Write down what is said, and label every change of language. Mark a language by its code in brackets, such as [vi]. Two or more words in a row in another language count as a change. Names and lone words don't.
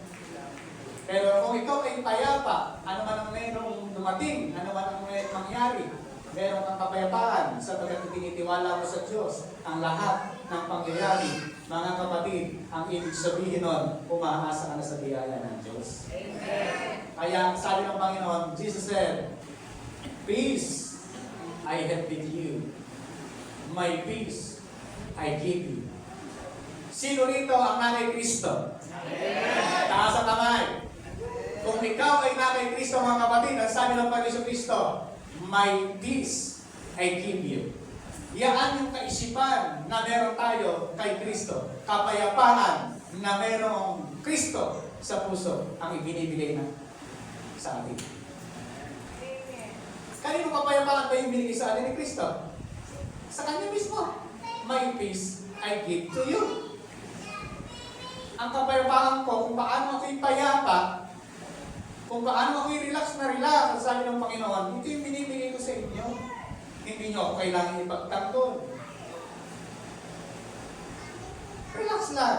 [tl] Pero kung ikaw ay payapa, ano man ang mayroong dumating, ano man ang mayroong mangyari, meron kang kapayapaan sapagkat tinitiwala mo sa Diyos ang lahat ng pangyayari. Mga kapatid, ang ibig sabihin nun, umaasa ka na sa biyaya ng Diyos. Amen. Kaya sabi ng Panginoon, [en] Jesus said, peace I have with you. My peace I give you. [tl] Sino rito ang nanay Kristo? Amen. Taas ang kamay. Kung ikaw ay nanay Kristo, mga kapatid, ang sabi ng Panginoon Kristo, [en] my peace I give you. [tl] Yan yung kaisipan na meron tayo kay Kristo. Kapayapaan na merong Kristo sa puso ang ibinibigay na sa atin. Kanino kapayapaan ba yung binigay sa atin ni Kristo? Sa Kanya mismo. [en] My peace I give to you. [tl] Ang kapayapaan ko, kung paano ako'y payapa, kung paano ako'y relax na relax, ang sabi ng Panginoon, ito yung binibigay ko sa inyo. Hindi nyo ako kailangan ipagtanggol. Relax lang.